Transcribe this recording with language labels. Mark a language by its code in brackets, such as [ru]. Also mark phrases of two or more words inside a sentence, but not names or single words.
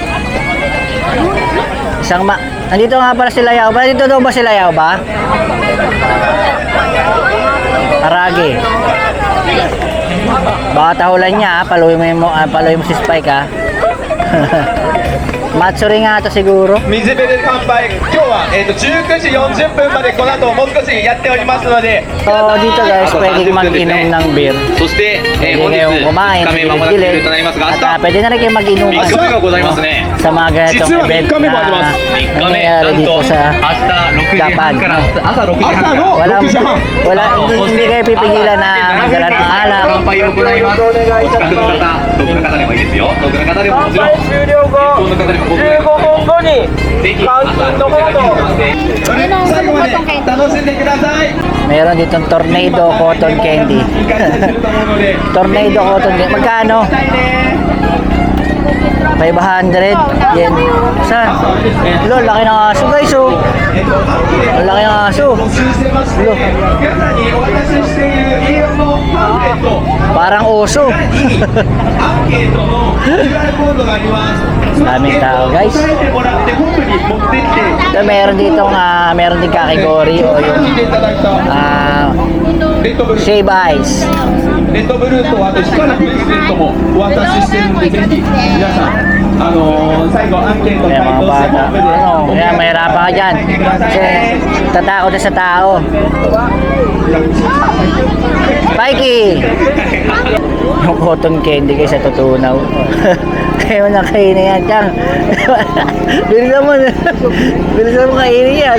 [tl] Nandito nga pala sila Yaw ba? Dito daw ba sila Yaw ba? Aragi. Baka tahulan niya, paluin mo si Spike, ha. Matsuri nga to siguro. [ja] 水辺で乾杯、今日は、19時40分までこの後もう少しやっておりますので、 [tl] So dito guys, pwedeng mag-inom ng beer. [ja] そして、 [tl] Pwede [ja] 本日 [tl] kayong kumain, [ja] 3日目間もなく [tl] gilid-gilid. [ja] となりますが、 [tl] At [ja] 明日 [tl] pwede na rin kayong mag-inuman [ja] 3日目がございますね。 [tl] sa mga ganitong [ja] 実は [tl] event [ja] 3日目もありなます。3日目、 [tl] nangyayari [ja] なん [tl] dito [ja] と明 [tl] sa [ja] 日6時 [tl] Japan. [ja] 半から朝6時半から [tl] Walang, hindi kayo pipigilan na magdala ng alak. [ja] 乾杯を行います。お近くの方、遠くの方でもいいですよ。遠くの方でももちろん、遠くの方でも僕15分後にぜひ朝6時半に向かって最後まで楽しんでください。 [tl] Meron ditong Tornado Cotton Candy. [ja] いい感じですると思うので。 [tl] Tornado Cotton Candy. Magkano? 500 yen. Saan? Lo, laki ng aso guys oh. Ang laki ng aso. Lo. [ja] 皆さんにお渡ししている A4 のパンフレット [tl] Parang oso. [ja] アンケートの QR コードがあります。 [tl] Daming tao guys. [ja] 答えてもらって本部に持ってきて [tl] So, meron ditong meron din kakigori o [ja] 楽しん [tl] yung [ja] でいただくと レッドブルー [en] shave ice. [ja] レッドブルーとあと光るブレスレットもお渡ししてるんでぜひ皆さん最後アンケート [tl] Kaya [ja] 回 [tl] mga [ja] 答して [tl] bata. [ja] 本部で [tl] Ano, kaya mahirapan ka dyan. Kasi tatakot na sa tao. Mikey! Yung cotton candy guys sa tutunaw. Kaya mo na kainin yan, Chang. Bilisan mo. Bilisan mo kainin yan.